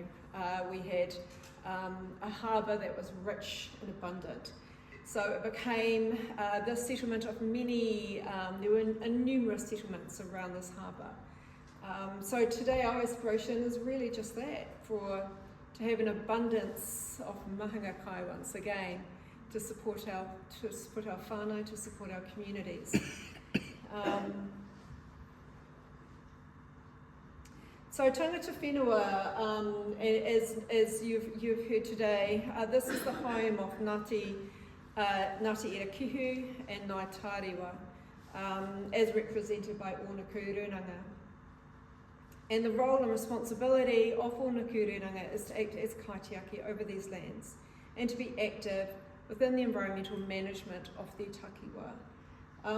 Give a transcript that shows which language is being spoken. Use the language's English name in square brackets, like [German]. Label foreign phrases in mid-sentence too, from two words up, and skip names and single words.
[English] We had a harbour that was rich and abundant. So it became the settlement of many, there were numerous settlements around this harbour. So today our aspiration is really just that, to have an abundance of [Māori] mahanga kai [English] once again, to support our whānau, to support our communities. [Māori] So tangata whenua, [English] as you've heard today, this is the home of Ngāti Erakihu and Ngāi Tārewa, as represented by Ōnuku. And the role and responsibility of Ōnuku is to act as kaitiaki over these lands and to be active within the environmental management of their takiwa.